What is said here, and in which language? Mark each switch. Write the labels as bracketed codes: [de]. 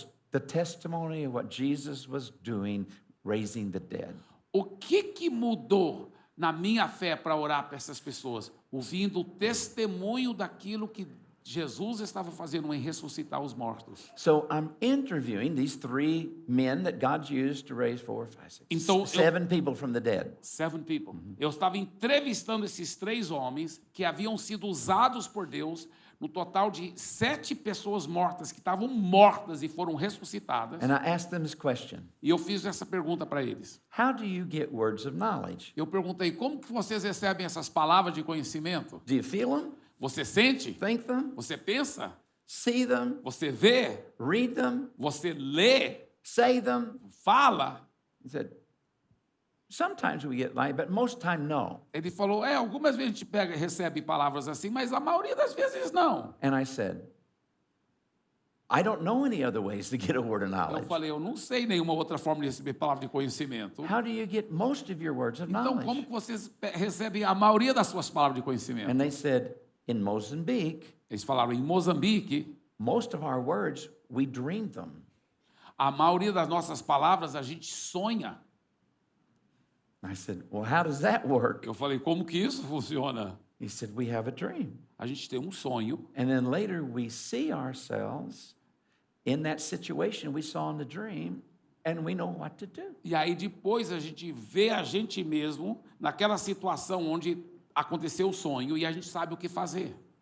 [en] The testimony of what Jesus was doing, raising the dead. [pt] O que mudou na minha fé para orar para essas pessoas? Ouvindo o testemunho daquilo que Jesus estava fazendo em ressuscitar os mortos. [en] So I'm interviewing these 3 men that God used to raise 4, 5, 6, [pt] Então, [en] 7 people from the dead. 7 people. [pt] Eu estava entrevistando esses 3 homens que haviam sido usados por Deus, no total de 7 pessoas mortas, que estavam mortas e foram ressuscitadas. [en] And I asked them this question. [pt] E eu fiz essa pergunta para eles. [en] How do you get words of knowledge? [pt] Eu perguntei, como que vocês recebem essas palavras de conhecimento? [en] Do you feel them? [pt] Você sente? [en] Think them? [pt] Você pensa? [en] See them? [pt] Você vê? [en] Read them? [pt] Você lê? [en] Say them? [pt] Fala? [en] He said, sometimes we get light, but most time no. [pt] Ele falou, algumas vezes a gente pega e recebe palavras assim, mas a maioria das vezes não. [en] And I said, I don't know any other ways to get a word of [pt] Eu [en] knowledge. [pt] falei, eu não sei nenhuma outra forma de receber palavra de conhecimento. [en] How do you get most of your words of [pt] Então, como [en] knowledge? [pt] que vocês recebem a maioria das suas palavras de conhecimento? [en] And they said, in Mozambique, [pt] Eles falaram, em Moçambique, [en] most of our words, we dream them. [pt] a maioria das nossas palavras a gente sonha. [en] I said, well, how does that work? [pt] Eu falei, como que isso funciona? [en] He said, we have a dream. [pt] A gente tem um sonho, [en] And then later we see ourselves in that situation we saw in the dream, and we know what to do. [pt] e aí depois a gente vê a gente mesmo naquela situação onde aconteceu o sonho e a gente sabe o que fazer.